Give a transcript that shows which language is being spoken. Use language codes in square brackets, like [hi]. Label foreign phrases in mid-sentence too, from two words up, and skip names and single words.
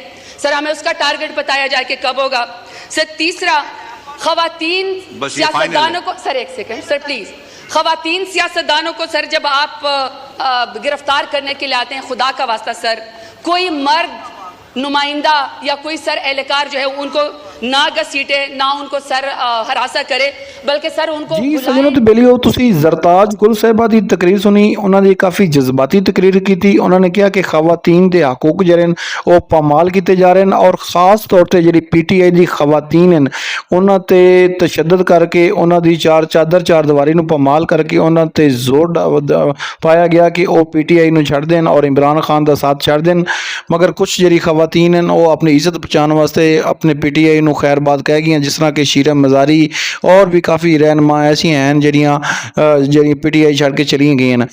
[ur] سر ہمیں اس کا ٹارگٹ بتایا جائے کہ کب ہوگا. سر تیسرا، خواتین سیاستدانوں کو، سر 1 سیکنڈ سر پلیز، خواتین سیاستدانوں کو سر جب آپ گرفتار کرنے کے لیے آتے ہیں، خدا کا واسطہ سر کوئی مرد نمائندہ یا کوئی سر اہلکار جو ہے ان کو نہ گھسیٹے، نہ ان کو سر ہراساں کرے، بلکہ سر ان کو [pa] جی سجنوں تے بیلیو تسی زرتاج گل صاحبہ دی تقریر سنی. انہوں نے کافی جذباتی تقریر کی تھی. انہوں نے کہا کہ خواتین دے حقوق جڑے ہیں وہ پامال کیتے جا رہے ہیں، اور خاص طور تے جڑی پی ٹی آئی دی خواتین ہیں انہاں تے تشدد کر کے انہاں دی چار دیواری نو پامال کر کے انہاں تے زور پایا گیا کہ وہ پی ٹی آئی نو چھڑ دین اور عمران خان دا ساتھ چھڑ دین. مگر کچھ جڑی خواتین ہیں وہ اپنی عزت بچانے واسطے اپنے پی ٹی آئی نو خیر بات کہہ گئی ہیں، جس طرح کہ شیرہ مزاری اور بھی کافی رہنما ایسی ہیں جڑیاں پی ٹی آئی چھڑ کے چلی گئی ہیں.